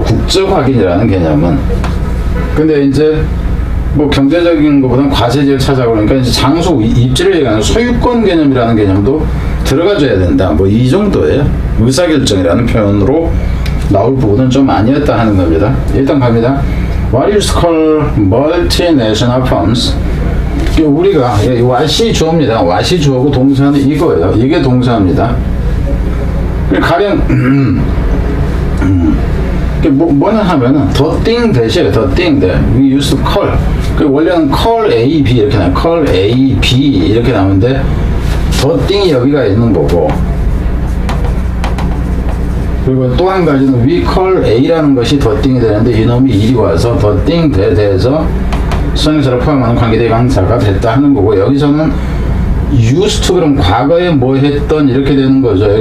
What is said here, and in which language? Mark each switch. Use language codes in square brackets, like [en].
[ko] 국적 확인이라는 개념은. 근데 이제 뭐 경제적인 것보다는 과세지를 찾아가고 그러니까 이제 장소 입지를 얘기하는 소유권 개념이라는 개념도 들어가줘야 된다. 뭐 이 정도예요. 의사결정이라는 표현으로 나올 부분은 좀 아니었다 하는 겁니다. 일단 갑니다. [en] What is called multinational firms? [ko] 우리가 what이 주어입니다. what이 주어고 동사는 이거예요. 이게 동사입니다. 가령 뭐냐 하면은 [en] the thing 대신에 the thing that we used to call [ko] 원래는 call A, B 이렇게 나와요. call A, B 이렇게 나오는데 [en] the thing [ko] 이 여기가 있는 거고 그리고 또 한 가지는 [en] we call A [ko] 라는 것이 the thing이 되는데 이놈이 이리 와서 the thing 대해서 수동사를 포함하는 관계대명사가 됐다 하는 거고 여기서는 used to 그럼 과거에 뭐 했던 이렇게 되는 거죠.